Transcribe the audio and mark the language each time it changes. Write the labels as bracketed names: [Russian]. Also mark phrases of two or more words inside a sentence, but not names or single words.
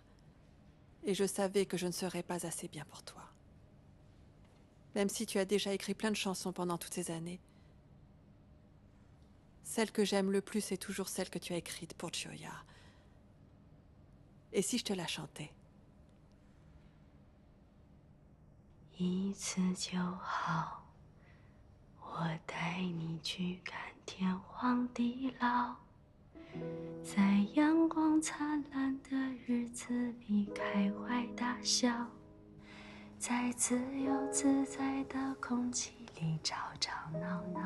[French] Et je savais que je ne serais pas assez bien pour toi. Même si tu as déjà écrit plein de chansons pendant toutes ces années, celle que j'aime le plus est toujours celle que tu as écrite pour Choya. Et si je te la chantais? [Chinese] 一次就好，我带你去看天荒地老，在阳光灿烂的日子里开怀大笑，在自由自在的空气里吵吵闹闹。